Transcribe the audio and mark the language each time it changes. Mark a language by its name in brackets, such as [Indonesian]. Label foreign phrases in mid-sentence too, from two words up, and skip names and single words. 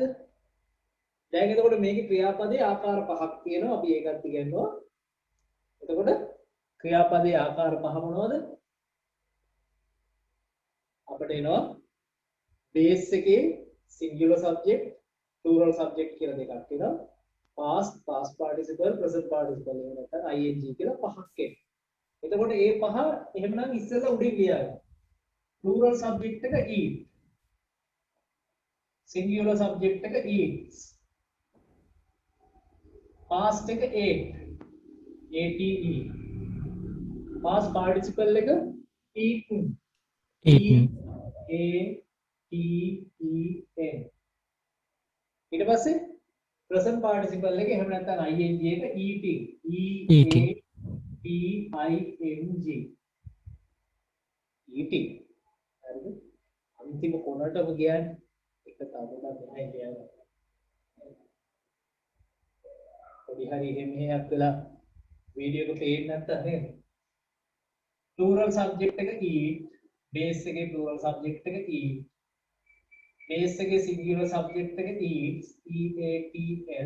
[Sinhala] දැන් එතකොට මේකේ ක්‍රියාපදයේ ආකාර පහක් තියෙනවා. අපි ඒකත් ඉගෙනනවා. එතකොට ක්‍රියාපදයේ ආකාර පහ මොනවද? අපිට එනවා base එකේ [English] singular subject, plural subject [Sinhala] කියලා දෙකක් තියෙනවා. [English] past, past participle, present participle [Sinhala] එහෙම නැත්නම් ing කියලා පහක් එනවා. එතකොට මේ පහ එහෙමනම් ඉස්සෙල්ලා උඩින් ලියන්න. [English] plural subject එක eat. singular subject එක eats. past එක ate. ate. past participle එක eaten. eaten. A-T-E-N. [Sinhala] ඊට පස්සේ [English] present participle [Sinhala] එක එහෙම නැත්නම් ing එක eating. [English] E-A-T-I-N-G. eating. [Sinhala] හරිද? අන්තිම කොනටම කියන්නේ එක තවමත් නැහැ කියන්නේ. පොඩි හරි එහෙමයක් වෙලා වීඩියෝ එක පේන්නේ නැත්තම් නේද? [English] plural subject එක eat, base එකේ plural subject එක eat, base එකේ singular subject එක eats, E-A-T-S.